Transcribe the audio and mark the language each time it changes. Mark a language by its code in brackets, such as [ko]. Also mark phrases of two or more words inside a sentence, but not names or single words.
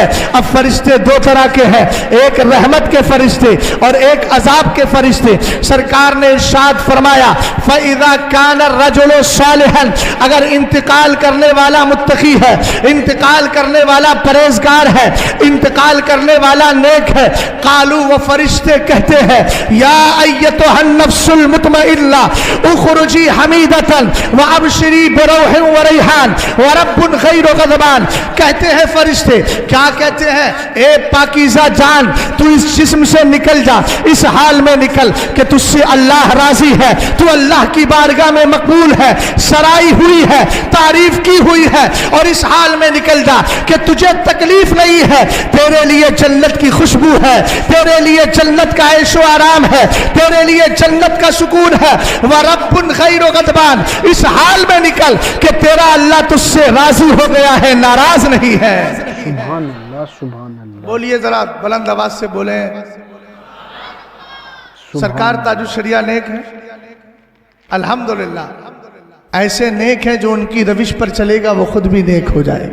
[hi] अब फरिश्ते दो तरह के हैं, एक रहमत के फरिश्ते और एक अजाब के फरिश्ते। सरकार ने इरशाद फरमाया, [ar] فإذا كان الرجل صالحا, [hi] अगर इंतकाल करने वाला मुत्तकी है, इंतकाल करने वाला परहेजगार है, इंतकाल करने वाला नेक है, कालू व फरिश्ते कहते हैं, [ar] يا أيتها النفس المطمئنة اخرجي حميدة وأبشري بروح وريحان ورب غير غضبان. [hi] कहते हैं फरिश्ते, क्या कहते हैं? ए पाकीज़ा जान, तू इस जिस्म से निकल जा, इस हाल में निकल कि तुझसे अल्लाह राजी है, तू अल्लाह की बारगाह में मकबूल है, सराई हुई है, तारीफ की हुई है, और इस हाल में निकल जा कि तुझे तकलीफ नहीं है, तेरे लिए जन्नत की खुशबू है, तेरे लिए जन्नत का ऐशो आराम है, तेरे लिए जन्नत का सुकून है। [ar] ورب غير غضبان, [hi] इस हाल में निकल कि तेरा अल्लाह तुझसे राजी हो गया है, नाराज नहीं है। [ar] سبحان الله، سبحان الله. [hi] बोलिए, जरा बुलंद आवाज से बोले। सरकार ताजुशरिया नेक है, अल्हम्दुलिल्लाह। ऐसे नेक हैं जो उनकी रविश पर चलेगा वो खुद भी नेक हो जाए।